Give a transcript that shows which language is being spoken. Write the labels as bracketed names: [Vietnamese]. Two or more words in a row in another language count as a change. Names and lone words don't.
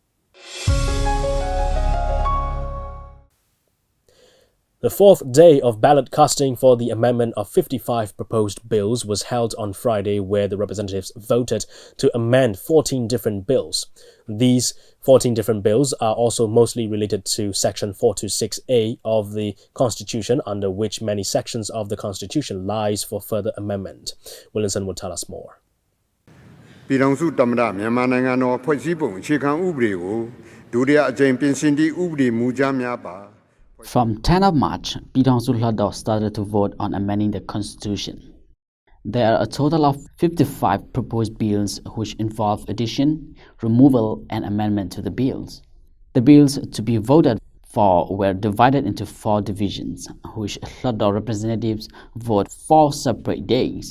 [English] The 4th day of ballot casting for the amendment of 55 proposed bills was held on Friday, where the representatives voted to amend 14 different bills. These 14 different bills are also mostly related to Section 426A of the Constitution, under which many sections of the Constitution lies for further amendment. Williamson will tell us more. [Burmese] ပြည်ထောင်စုသမ္မတမြန်မာနိုင်ငံတော်ဖွဲ့စည်းပုံအခြေခံဥပဒေကို [English] From 10th of March, Bidangsulhado started to vote on amending the constitution. There are a total of 55 proposed bills which involve addition, removal, and amendment to the bills. The bills to be voted for were divided into 4 divisions, which Hlado representatives vote 4 separate days.